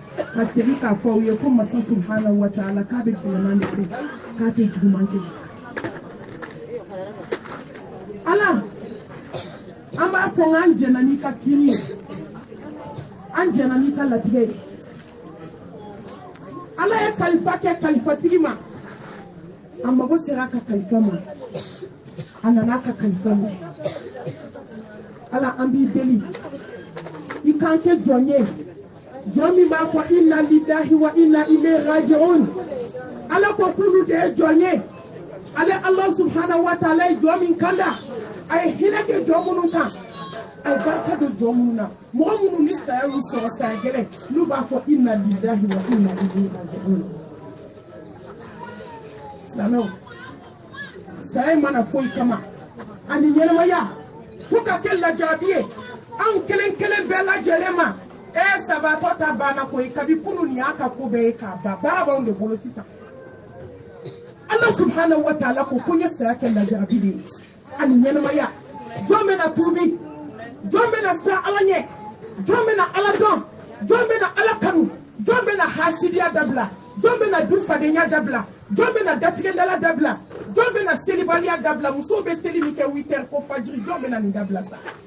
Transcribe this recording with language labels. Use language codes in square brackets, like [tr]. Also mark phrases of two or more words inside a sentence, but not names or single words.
[bm] Kateri ka fɔ ye ko masa [ar] سبحانه وتعالى [bm] k'a bɛ gɛlɛman de kɛ k'a tɛ juguman kɛ. Ala an b'a fɔ k'an jɛna n'i ka kiri ye an jɛna n'i ka latigɛ ye. Ala ye kalifa kɛ kalifatigi ma a mago sera a ka kalifa ma a nana a ka kalifa ma. Ala an b'i deli i k'an kɛ jɔn ye jɔn min b'a fɔ [ar] إنا لله وإنا إليه راجعون. [bm] Ala ko k'olu de ye jɔn ye. Ale [ar] الله سبحانه وتعالى [bm] ye jɔn min kanda a ye hinɛ kɛ jɔn minnu kan a ye barika don jɔn minnu na. Mɔgɔ minnu ni saya y'u sɔrɔ saya gɛlɛn n'u b'a fɔ [ar] إنا لله وإنا إليه راجعون. [bm] Silamɛw saya mana foyi kama ani ɲɛnamaya fo ka kɛ lajarabi ye an kelen kelen bɛɛ lajɛlen ma. Sabatɔ ta banna koyi kabi kunu ni y'a ka ko bɛɛ ye k'a ban baara b'anw de bolo sisan. [ar] الله سبحانه وتعالى [bm] ko ko n ye saya kɛ lajarabi de ye ani ɲɛnamaya. Jɔn bɛna tuubi jɔn bɛna siran Ala ɲɛ jɔn bɛna Ala dɔn jɔn bɛna Ala kanu jɔn bɛna hasidiya dabila jɔn bɛna dufadenya dabila jɔn bɛna datigɛdala dabila jɔn bɛna selibaliya dabila musow bɛ seli min kɛ 8 heures ko fajiri jɔn bɛna nin dabila sa.